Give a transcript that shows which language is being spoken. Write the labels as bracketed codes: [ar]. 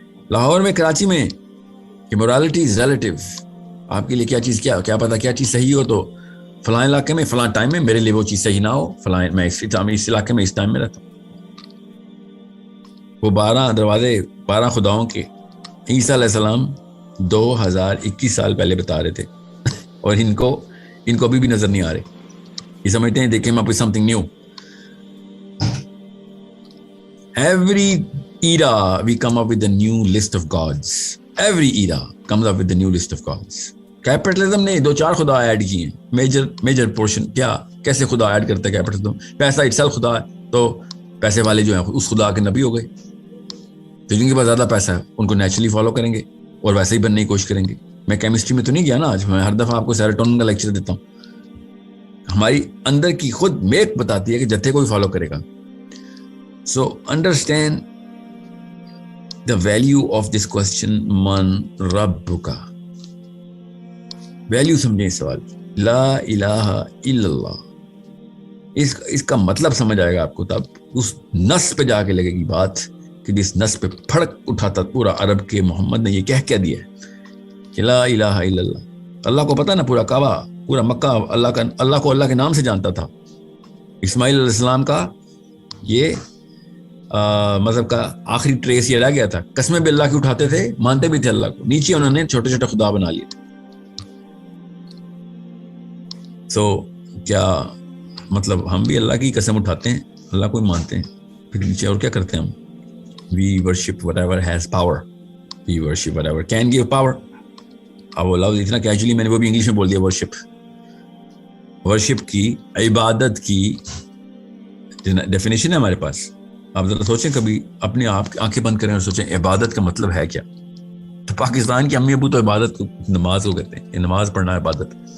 [ur] لاہور میں, کراچی میں کہ [en] morality is relative. [ur] آپ کے لیے کیا چیز کیا پتا کیا چیز صحیح ہو, تو فلاں علاقے میں فلاں ٹائم میں میرے لیے وہ چیز صحیح نہ ہو, فلاں میں اس علاقے میں اس ٹائم میں رہتا ہوں. وہ 12 دروازے 12 خداؤں کے عیسیٰ علیہ السلام 2021 سال پہلے بتا رہے تھے اور ان کو ابھی بھی نظر نہیں آ رہے. یہ سمجھتے ہیں [en] they came up with something new. Every era we come up with a new list of gods. Every era comes up with a new list of gods. [ur] Capitalism نے 2-4 خدا ایڈ کیے ہیں, میجر پورشن. کیسے خدا add کرتا ہے capitalism? پیسہ itself خدا ہے, تو پیسے والے جو ہیں اس خدا کے نبی ہو گئے. تو جن کے پاس زیادہ پیسہ ہے ان کو نیچرلی فالو کریں گے اور ویسے ہی بننے کی کوشش کریں گے. میں کیمسٹری میں تو نہیں گیا نا آج, میں ہر دفعہ آپ کو سیروٹونن کا لیکچر دیتا ہوں. ہماری اندر کی خود میک بتاتی ہے کہ جتھے کو ہی فالو کرے گا. [en] So understand the value of this question, [ar] من ربک. [ur] ویلیو سمجھیں اس سوال, لا الہ الا اللہ. اس کا مطلب سمجھ آئے گا آپ کو تب اس نس پہ جا کے لگے گی بات کہ جس نس پہ پھڑک اٹھاتا پورا عرب کے محمد نے یہ کہہ دیا کہ لا الہ الا اللہ. اللہ کو پتا نا, پورا کعبہ پورا مکہ اللہ کو اللہ کے نام سے جانتا تھا. اسماعیل علیہ السلام کا یہ مذہب کا آخری ٹریس یہ رہ گیا تھا, قسمیں بھی اللہ کی اٹھاتے تھے, مانتے بھی تھے اللہ کو, نیچے انہوں نے چھوٹے چھوٹے خدا بنا لیے تھے. سو کیا مطلب ہم بھی اللہ کی قسم اٹھاتے ہیں, اللہ کو ہی مانتے ہیں, پھر نیچے اور کیا کرتے ہیں ہم؟ [en] We worship whatever has power. We worship whatever can give power. [ur] اب وہ لفظ اتنا کیجولی میں نے وہ بھی انگلش میں بول دیا, ورشپ کی, عبادت کی ڈیفینیشن ہے ہمارے پاس. آپ ذرا سوچیں, کبھی اپنے آپ آنکھیں بند کریں اور سوچیں عبادت کا مطلب ہے کیا. تو پاکستان کے امی ابو تو عبادت کو نماز کو کہتے ہیں, نماز پڑھنا عبادت.